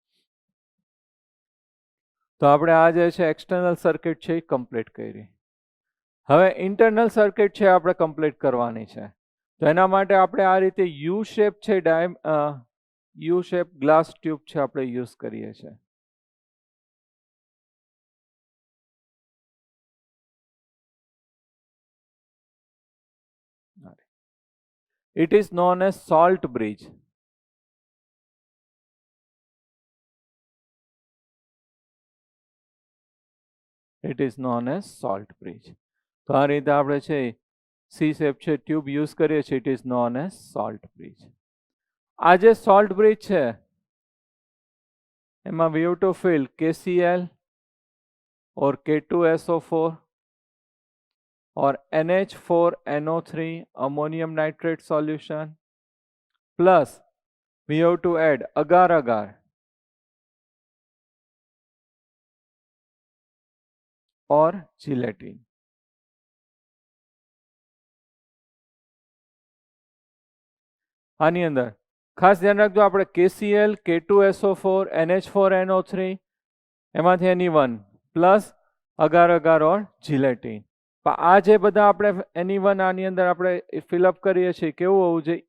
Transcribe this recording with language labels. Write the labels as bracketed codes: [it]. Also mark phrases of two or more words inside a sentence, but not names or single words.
[gu] તો આપણે આ જે છે [en] external circuit [gu] છે એ કમ્પ્લીટ કરી. હવે [en] internal circuit [gu] છે આપણે કમ્પ્લીટ કરવાની છે. તો એના માટે આપણે આ રીતે [en] U shape [gu] છે [en] U shape glass tube [gu] છે આપણે યુઝ કરીએ છીએ. [en] It is known as salt bridge. it is known as salt bridge. [gu] તો આ રીતે આપણે છે [en] C shape [gu] છે ટ્યુબ યુઝ કરીએ છીએ, [en] it is known as salt bridge. [gu] આ જે [en] salt bridge [gu] છે એમાં [en] we have to fill KCl or K2SO4 or NH4NO3 ammonium nitrate solution, plus we have to add agar-agar or gelatin. [gu] આની અંદર ખાસ ધ્યાન રાખજો, આપણે KCl, K2SO4, NH4NO3 એમાંથી [en] any one plus agar-agar or gelatin. [gu] આ જે બધા આપણે [en] any one [gu] આની અંદર આપણે ફિલઅપ કરીએ છીએ કેવું હોવું જોઈએ?